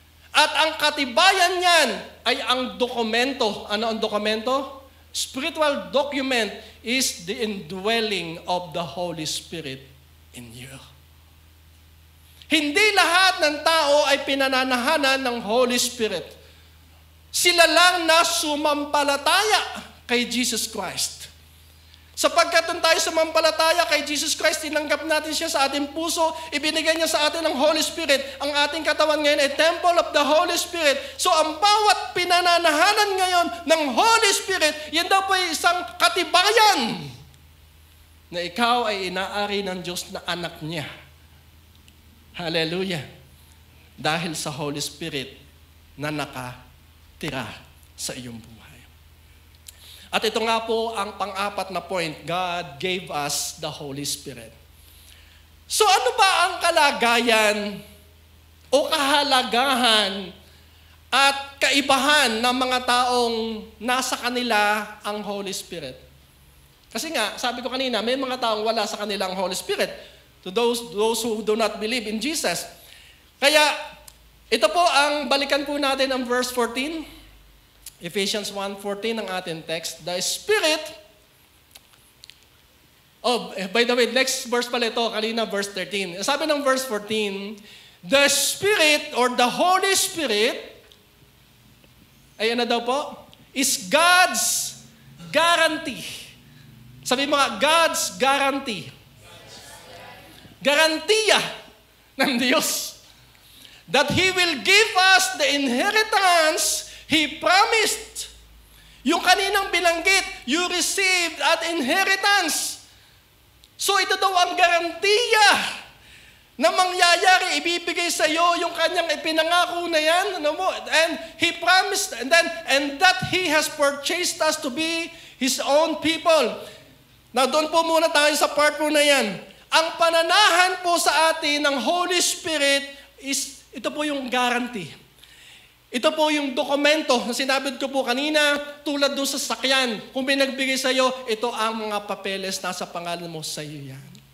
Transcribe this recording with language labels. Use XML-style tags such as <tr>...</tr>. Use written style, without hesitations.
<tl>At ang katibayan niyan ay ang dokumento. Ano ang dokumento?</tl> <en>Spiritual document is the indwelling of the Holy Spirit in you.</en> <tl>Hindi lahat ng tao ay pinananahanan ng Holy Spirit. Sila lang na sumampalataya kay Jesus Christ. Sapagkat nung tayo sumampalataya kay Jesus Christ, tinanggap natin siya sa ating puso, ibinigay niya sa atin ng Holy Spirit. Ang ating katawan ngayon ay</tl> <en>temple of the Holy Spirit.</en> <tl>So ang bawat pinananahanan ngayon ng Holy Spirit, yan daw po ay isang katibayan na ikaw ay inaari ng Diyos na anak niya. Hallelujah. dahil sa Holy Spirit na nakatira sa iyong buhay. At ito nga po ang pang-apat na point,</tl> <en>God gave us the Holy Spirit.</en> <tl>So ano ba ang kalagayan o kahalagahan at kaibahan ng mga taong nasa kanila ang Holy Spirit? Kasi nga, sabi ko kanina, may mga taong wala sa kanila ang Holy Spirit.</tl> <en>To those who do not believe in Jesus.</en> <tl>Kaya, ito po ang balikan po natin ang verse 14.</tl> <en>Ephesians 1:14</en> <tl>ang ating text.</tl> <en>The Spirit, by the way, next verse</en> <tl>pala ito, kanina</tl> <en>verse 13.</en> <tl>Sabi ng verse 14,</tl> <en>the Spirit or the Holy Spirit,</en> <tl>ay ano daw po?</tl> <en>Is God's guarantee.</en> <tl>Sabi mo nga,</tl> <en>God's guarantee.</en> <tl>Garantiya ng Diyos</tl> <en>that He will give us the inheritance He promised.</en> <tl>Yung kaninang bilanggit,</tl> <en>you received at inheritance.</en> <tl>So ito daw ang garantiya na mangyayari, ibibigay sa iyo yung kanyang ipinangako na yan. Ano mo?</tl> <en>And He promised, and that He has purchased us to be His own people.</en> <tl>Now doon po muna tayo sa part po na yan. Ang pananahan po sa atin ng Holy Spirit is,</tl> <en>ito po yung guarantee.</en> <tl>Ito po yung dokumento na sinabi ko po kanina, tulad doon sa sakyan. Kung pinagbigay sa iyo, ito ang mga papeles nasa pangalan mo, sa iyo yan.</tl>